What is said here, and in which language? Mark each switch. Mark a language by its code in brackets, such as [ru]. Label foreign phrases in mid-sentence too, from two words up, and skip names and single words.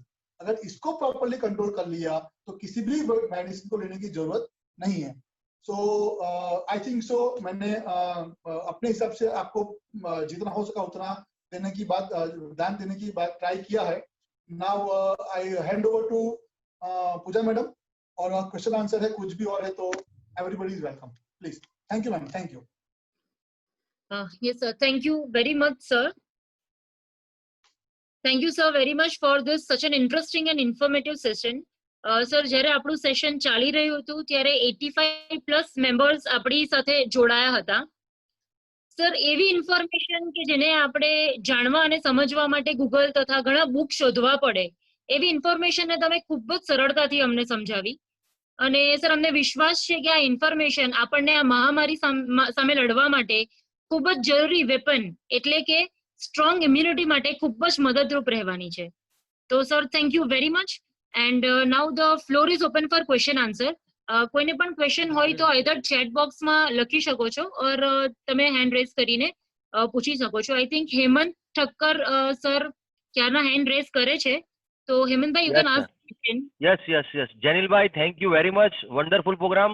[hi] अगर इसको [en] properly control [hi] कर लिया तो किसी भी मेडिसिन को लेने की जरूरत नहीं है। [en] so I think so [hi] मैंने अपने हिसाब से आपको जितना हो सका उतना देने की बात, ध्यान देने की बात ट्राई किया है। [en] now I hand over to Pooja madam, और question answer है, [hi] कुछ भी और है तो [en] everybody is welcome, please. thank you ma'am, thank you. Yes sir, thank you very much sir. Thank you sir very much for this such an interesting and informative session. [gu] સર, જ્યારે આપણું સેશન ચાલી રહ્યું હતું ત્યારે 85+ મેમ્બર્સ આપણી સાથે જોડાયા હતા. સર, એવી ઇન્ફોર્મેશન કે જેને આપણે જાણવા અને સમજવા માટે ગૂગલ તથા ઘણા બુક શોધવા પડે, એવી ઇન્ફોર્મેશનને તમે ખૂબ જ સરળતાથી અમને સમજાવી. અને સર, અમને વિશ્વાસ છે કે આ ઇન્ફોર્મેશન આપણને આ મહામારી સામે લડવા માટે ખૂબ જ જરૂરી વેપન એટલે કે [en] strong immunity [gu] માટે ખૂબ જ મદદરૂપ રહેવાની છે. [en] તો sir, thank you very much. And now the floor is open for question answer. [gu] કોઈને પણ ક્વેશ્ચન હોય તો [en] either chat boxમાં [gu] લખી શકો છો ઓર તમે [en] hand raise [gu] કરીને પૂછી શકો છો. [en] I think Hemant Thakkar sir ક્યારના hand raise [gu] કરે છે, તો [en] હેમંતભાઈ you can ask question. yes Jenilbhai, thank you very much. wonderful program.